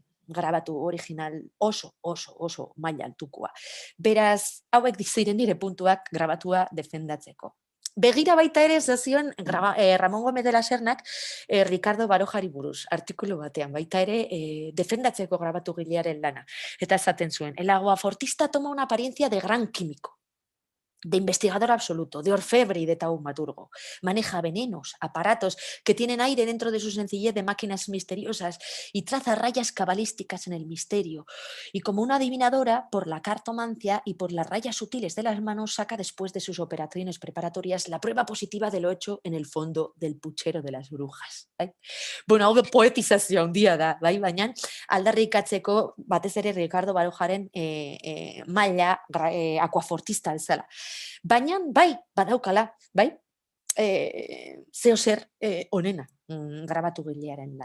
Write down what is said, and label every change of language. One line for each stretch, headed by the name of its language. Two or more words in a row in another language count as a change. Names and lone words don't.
Basque: Grabatu original oso maila altukoa. Beraz, hauek ziren nire puntuak grabatua defendatzeko. Begira baita ere zazioen Ramon Gómez de la Sernak Ricardo Barojari buruz, artikulu batean, baita ere defendatzeko grabatu gilearen lana. Eta esaten zuen,
Spanish: el aguafortista toma una apariencia de gran químico, de investigador absoluto, de orfebre y de taumaturgo. Maneja venenos, aparatos que tienen aire dentro de su sencillez de máquinas misteriosas y traza rayas cabalísticas en el misterio. Y como una adivinadora, por la cartomancia y por las rayas sutiles de las manos, saca después de sus operaciones preparatorias la prueba positiva de lo hecho en el fondo del puchero de las brujas.
Basque: Bai? Bueno, hau poetizazio handia da, bai? Baina aldarrikatzeko batez ere Ricardo Barojaren maila akuafortista bezala. Baina, bai, badaukala, bai, zeo zer onena grabatu gilearen lana.